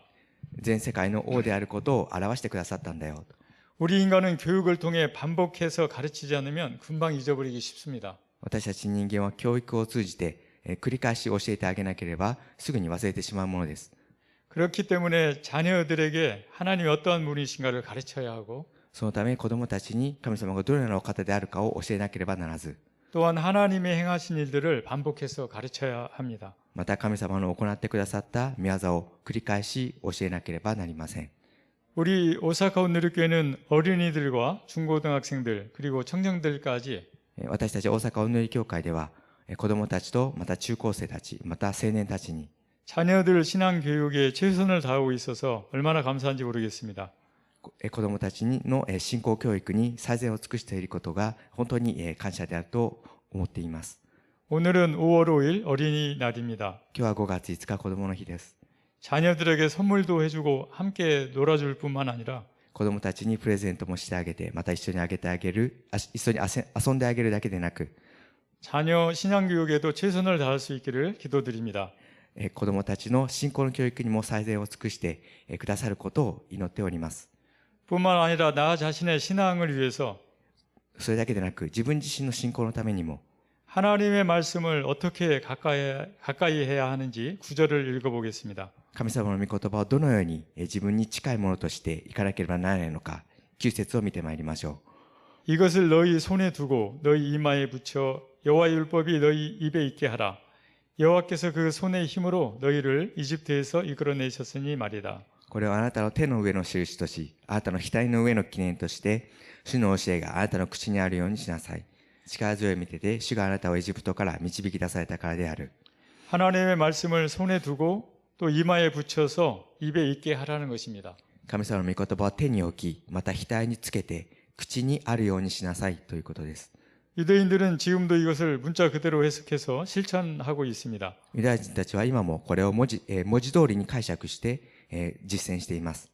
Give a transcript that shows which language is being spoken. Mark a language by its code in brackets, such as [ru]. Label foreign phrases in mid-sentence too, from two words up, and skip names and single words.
[ja] 全世界の王であることを表してくださったんだよ。 [ko] 우리 인간은 교육을 통해 반복해서 가르치지 않으면 금방 잊어버리기 쉽습니다. [ja] 私たち人間は教育を通じて繰り返し教えてあげなければすぐに忘れてしまうものです。 [ko] 그렇기 때문에 자녀들에게 하나님이 어떠한 분이신가를 가르쳐야 하고 [ja] そのため子供たちに神様がどのようなお方であるかを教えなければならず、 [ko] 또한 하나님의 행하신 일들을 반복해서 가르쳐야 합니다. [ja] また神様の行ってくださった御業を繰り返し教えなければなりません。 [ko] 우리 오사카 온누리교회는 어린이들과 중고등학생들 그리고 청년들까지 [ja] 私たち大阪お祈り教会では子供たちとまた中高生たちまた青年たちに [ko] 자녀들 신앙 교육에 최선을 다하고 있어서 얼마나 감사한지 모르겠습니다. [ja] 子供たちの信仰教育に最善を尽くしていることが本当に感謝であると思っています。 [ko] 오늘은 5월 5일 어린이날입니다. [ja] 今日は5月5日子供の日です。 [ko] 자녀들에게 선물도 해주고 함께 놀아줄 뿐만 아니라 [ja] 子供たちにプレゼントもしてあげて、また一緒に一緒に遊んであげるだけでなく、 [ko] 자녀 신앙 교육에도 최선을 다할 수 있기를 기도드립니다. [ja] 子供たちの信仰の教育にも最善を尽くしてくださることを祈っております。 [ko] 뿐만 아니라 나 자신의 신앙을 위해서 [ja] それだけでなく自分自身の信仰のためにも [ko] 하나님의 말씀을 어떻게 가까이 해야 하는지 구절을 읽어보겠습니다. [ja] 神様の御言葉をどのように自分に近いものとしていかなければならないのか、9節を見てまいりましょ [ko] 이것을 너희 손에 두고 너희 이마에 붙여 여호와의 율법이 너희 입에 있게 하라. 여호와께서 그 손의 힘으로 너희를 이집트에서 이끌어내셨으니 말이다. [ja] う。これをあなたの手の上の印とし、あなたの額の上の記念として、主の教えがあなたの口にあるようにしなさい。力強い見てで、主があなたをエジプトから導き出されたからである。 [ko] 하나님의 말씀을 손에 두고 또 이마에 붙여서 입에 있게 하라는 것입니다. [ja] 神様の御言葉を手に置き、また額につけて、口にあるようにしなさいということです。 [ko] 유대인들은 지금도 이것을 문자 그대로 해석해서 실천하고 있습니다. [ja] ユダヤ人たちは今もこれを文字通りに解釈して、実践しています。